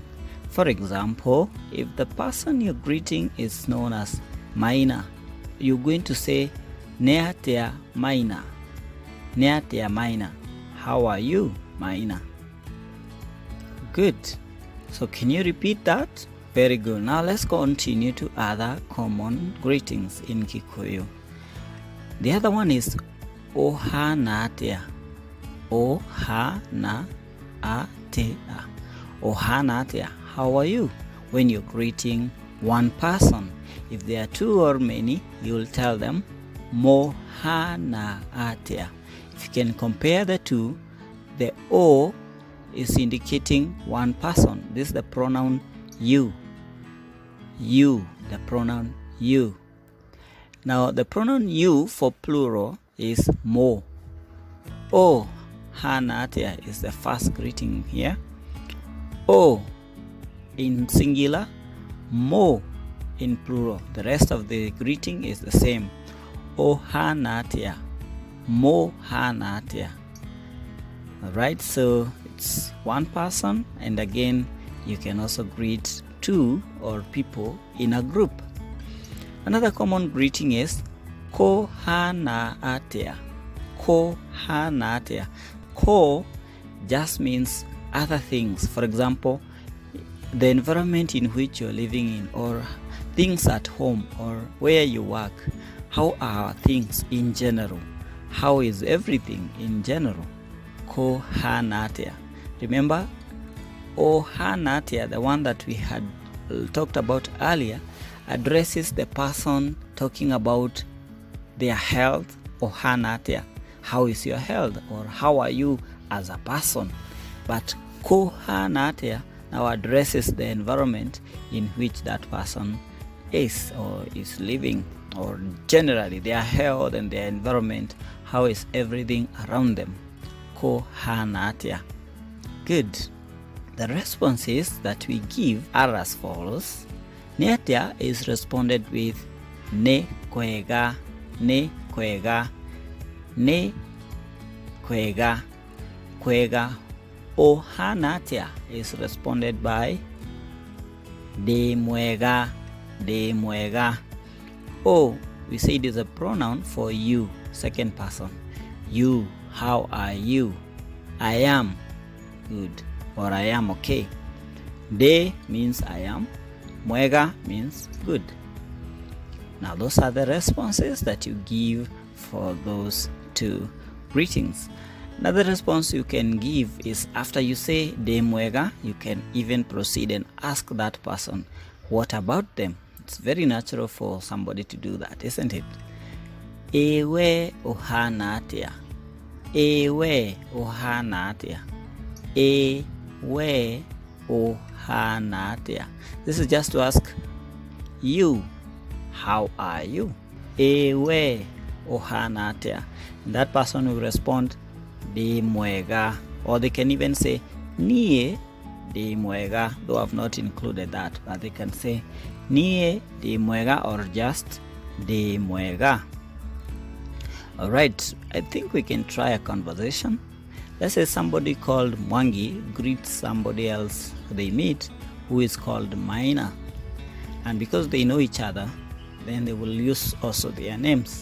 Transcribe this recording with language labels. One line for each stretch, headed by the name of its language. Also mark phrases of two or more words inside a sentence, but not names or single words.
English: For example, if the person you're greeting is known as Maina, you're going to say atĩa Maina.
Kikuyu: Atĩa Maina.
English: How are you, Maina? Good. So can you repeat that? Very good. Now let's continue to other common greetings in Kikuyu. The other one is
Kikuyu: Ũhana atĩa. Ũhana atĩa. Ũhana atĩa.
English: How are you? When you're greeting one person. If there are two or many, you'll tell them
Kikuyu: mũhana atĩa.
English: If you can compare the two, the O is indicating one person. This is the pronoun you. You, the pronoun you. Now the pronoun you for plural is mo.
Kikuyu: Ũhana atĩa
English: is the first greeting here. O in singular, mo in plural. The rest of the greeting is the same.
Kikuyu: Ũhana atĩa. Mũhana atĩa.
English: Alright, so it's one person, and again you can also greet two or people in a group. Another common greeting is
Kikuyu: Kũhana atĩa. Kũhana atĩa.
English: Ko just means other things. For example, the environment in which you're living in, or things at home, or where you work. How are things in general? How is everything in general?
Kikuyu: Kũhana atĩa. Remember, Ũhana atĩa,
English: the one that we had talked about earlier, addresses the person talking about their health.
Kikuyu: Ũhana atĩa.
English: How is your health? Or how are you as a person? But
Kikuyu: Kũhana atĩa
English: now addresses the environment in which that person is or is living, or generally their health and their environment. How is everything around them?
Kikuyu: Kũhana atĩa.
English: Good. The responses that we give are as follows. Atĩa is responded with
Kikuyu: kwega, kwega, kwega, kwega. Ũhana atĩa
English: is responded by
Kikuyu: mwega, mwega.
English: O, we say it is a pronoun for you, second person. You, how are you? I am good, or I am okay. De means I am. Mwega means good. Now those are the responses that you give for those two greetings. Another response you can give is after you say mwega, you can even proceed and ask that person, what about them? It's very natural for somebody to do that, isn't it?
Kikuyu: Ewe ũhana atĩa. Ewe ũhana atĩa. Ewe ũhana atĩa.
English: This is just to ask you, how are you?
Kikuyu: Ewe ũhana atĩa.
English: And that person will respond mwega, or they can even say
Kikuyu: niĩ mwega,
English: though I've not included that, but they can say
Kikuyu: niĩ mwega
English: or just mwega. Alright, I think we can try a conversation. Let's say somebody called Mwangi greets somebody else they meet who is called Maina. And because they know each other, then they will use also their names.